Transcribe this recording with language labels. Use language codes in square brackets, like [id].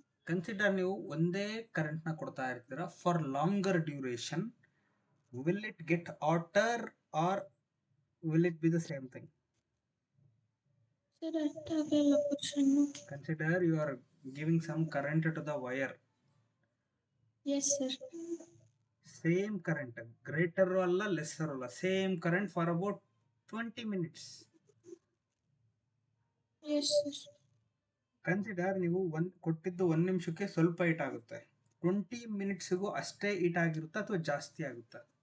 [kn] Consider ನೀವು ಒಂದೇ current ನ ಕೊಡ್ತಾ ಇರ್ತೀರಾ [en] For longer duration. Will it get hotter or will it be the same thing? [kn] Sir, ಅರ್ಥಾಗಲ್ಲ question. [en] Consider you are giving some current to the wire. Yes, sir. Same current, greater ಅಲ್ಲ lesser ಅಲ್ಲ, same current for about 20 minutes. Yes, sir. [kn] Consider ನೀವು ಕೊಟ್ಟಿದ್ದು 1 ನಿಮಿಷಕ್ಕೆ ಸ್ವಲ್ಪ heat ಆಗುತ್ತೆ, 20 ಮಿನಿಟ್ಸ್ಗೂ ಅಷ್ಟೇ heat ಆಗಿರುತ್ತಾ ಅಥವಾ ಜಾಸ್ತಿ ಆಗುತ್ತಾ?